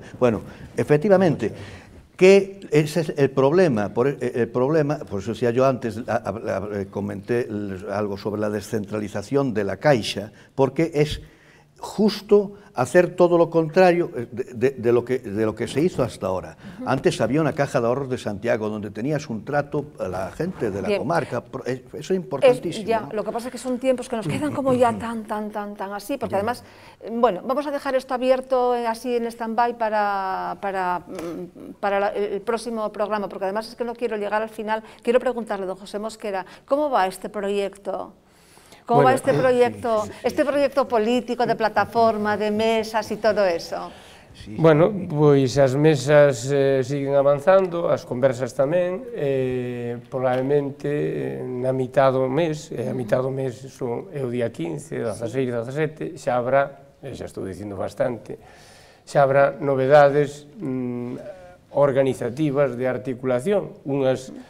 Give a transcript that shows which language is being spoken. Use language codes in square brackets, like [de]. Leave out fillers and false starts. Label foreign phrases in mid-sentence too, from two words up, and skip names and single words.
[es] Bueno, efectivamente, que ese es el problema, por eso decía yo antes, comenté algo sobre la descentralización de la Caixa, porque es justo hacer todo lo contrario de lo que se hizo hasta ahora. Antes había una caja de ahorros de Santiago donde tenías un trato a la gente de la comarca, eso es importantísimo. ¿No? Lo que pasa es que son tiempos que nos quedan como ya tan así, porque además, bueno, vamos a dejar esto abierto así en stand-by para el próximo programa, porque además es que no quiero llegar al final. Quiero preguntarle, don José Mosquera, ¿cómo va este proyecto? ¿Cómo va este proyecto político, de plataforma, de mesas y todo eso? Bueno, [gl] pois as mesas [es] siguen avanzando, [gl] as conversas tamén, probablemente na mitad do mes, é o día 15, 16, 17, xa habrá, xa estou dicindo bastante, xa habrá novedades organizativas de articulación, unhas